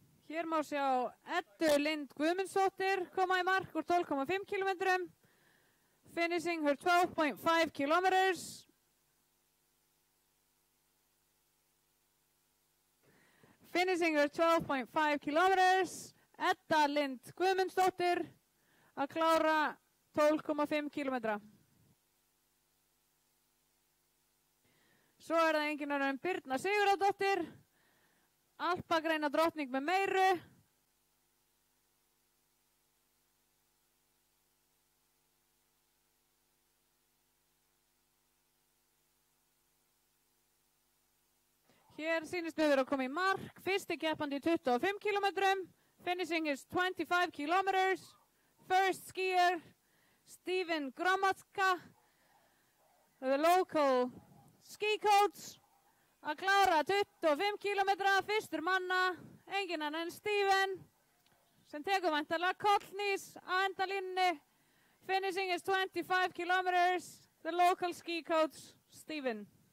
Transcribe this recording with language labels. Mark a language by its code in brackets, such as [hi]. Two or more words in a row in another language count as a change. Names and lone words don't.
[is] Hér má sjá Eddu Lind Guðmundsdóttir koma í mark úr 12,5 kilometrum. [en] Finishing her 12.5 kilometers. Finishing her 12.5 kilometers. [is] Edda Lind Guðmundsdóttir að klára 12,5 kilometra. Svo er það engin önnur en Birna Sigurðardóttir, alpagreina drottning með meiru. Hér sýnist við vera að koma í mark, fyrsti keppandi í 25 kilometrum, [en] finishing is 25 kilometers. First skier, Stephen Gromadka, the local ski coach, [is] að klára 25 kilometra, fyrstur manna, engin annan en Stephen, sem tekur væntanlega kollnís á endalínni. [en] Finishing is 25 kilometers, the local ski coach, Stephen.